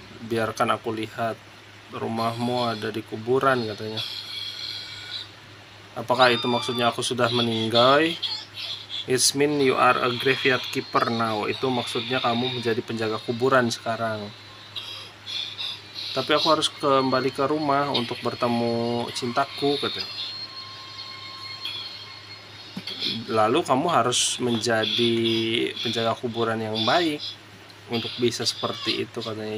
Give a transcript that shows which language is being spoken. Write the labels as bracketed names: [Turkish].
[Indonesian] Biarkan aku lihat, rumahmu ada di kuburan katanya. Apakah itu maksudnya aku sudah meninggal? [English] It's mean you are a graveyard keeper now. [Indonesian] Itu maksudnya kamu menjadi penjaga kuburan sekarang. Tapi aku harus kembali ke rumah untuk bertemu cintaku katanya. Lalu kamu harus menjadi penjaga kuburan yang baik untuk bisa seperti itu katanya.